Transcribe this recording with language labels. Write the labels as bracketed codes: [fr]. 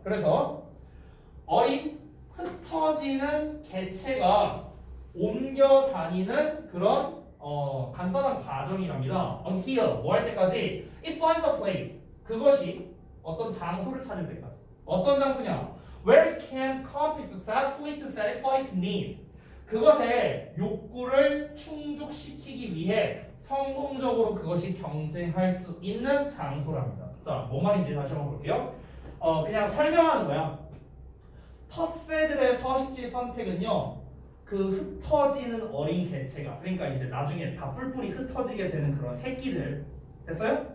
[ko] 그래서 어린 흩어지는 개체가 옮겨 다니는 그런 간단한 과정이랍니다. [en] until [ko] 뭐 할 때까지 [en] it finds a place [ko] 그것이 어떤 장소를 찾을 때까지. 어떤 장소냐? [en] where it can compete successfully to satisfy its needs. [ko] 그것의 욕구를 충족시키기 위해 성공적으로 그것이 경쟁할 수 있는 장소랍니다. 자, 뭔 말인지 다시 한번 볼게요. 그냥 설명하는 거야. 텃새들의 서식지 선택은요. 그 흩어지는 어린 개체가 그러니까 이제 나중에 다 뿔뿔이 흩어지게 되는 그런 새끼들 됐어요?